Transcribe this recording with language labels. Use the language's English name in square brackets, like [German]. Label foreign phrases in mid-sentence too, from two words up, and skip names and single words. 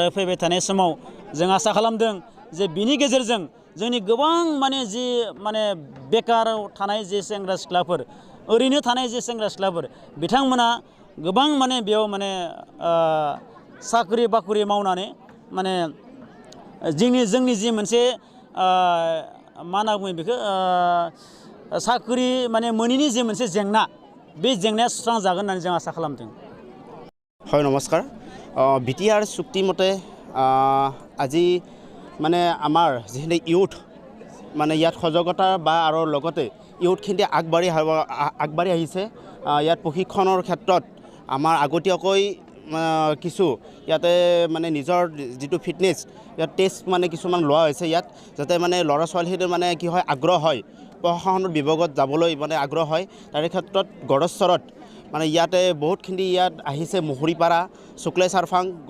[Bodo] फैबाय थानाय समाव जों आसा खालामदों जे बिनि गेजेरजों जोंनि गोबां माने जि माने बेकाराव थानाय जे सेंग्रा सिख्लाफोर ओरैनो थानाय जे सेंग्रा सिख्लाफोर बिथांमोना गोबां माने बेयाव माने साख्रि बाख्रि मावनानै माने जोंनि जि मोनसे मा होनना बुङो बेखौ साख्रि माने मोनैनि जि मोनसे जेंना बे जेंनाया सुस्रांजागोन होननानै जों आसा खालामदों। [Assamese] হয় নমস্কাৰ BTR চুক্তি মতে আজি মানে আমাৰ যিখিনি ইউথ মানে ইয়াত সজাগতা বা আৰু লগতে ইউথখিনি আগবাঢ়ি আহিছে ইয়াত প্ৰশিক্ষণৰ ক্ষেত্ৰত আমাৰ আগতীয়াকৈ কিছু ইয়াতে মানে নিজৰ যিটো ফিটনেছ ইয়াত টেষ্ট মানে কিছুমান লোৱা হৈছে ইয়াত যাতে মানে ল'ৰা ছোৱালীখিনিৰ মানে কি হয় আগ্ৰহ হয় প্ৰশাসনৰ বিভাগত যাবলৈ মানে আগ্ৰহ হয় তাৰে ক্ষেত্ৰত গড়চৰত মানে ইয়াতে বহুতখিনি ইয়াত আহিছে মুহুৰীপাৰা শুক্লেশ্বৰ চাৰফাং